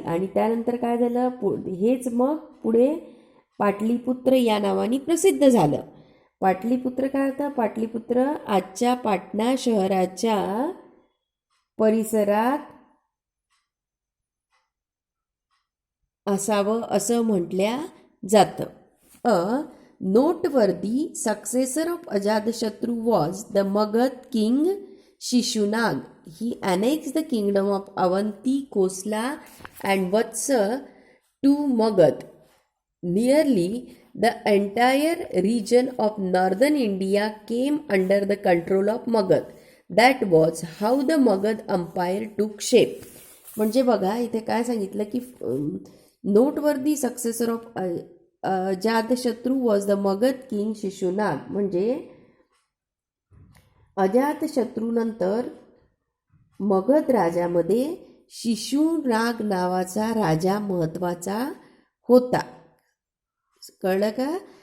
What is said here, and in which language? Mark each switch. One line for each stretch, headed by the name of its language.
Marathi: आणि त्यानंतर काय झालं, हेच मग पुढे पाटलीपुत्र या नावाने प्रसिद्ध झालं. पाटलीपुत्र काय होतं, पाटलीपुत्र आजच्या पाटणा शहराच्या परिसरात असावं असं म्हटल्या जातं.
English: A noteworthy successor of Ajatashatru was the Magad king Shishunag. He annexed the kingdom of Avanti, Kosla and Vatsa to Magad. Nearly the entire region of northern India came under the control of Magad. That was how the Magad empire took shape.
Marathi: म्हणजे बघा इथे काय सांगितलं की
English: Noteworthy successor of Ajatashatru was the Magadh king Shishunag.
Marathi: म्हणजे अजातशत्रूनंतर मगध राजामध्ये शिशुनाग नावाचा राजा महत्त्वाचा होता. कळलं का?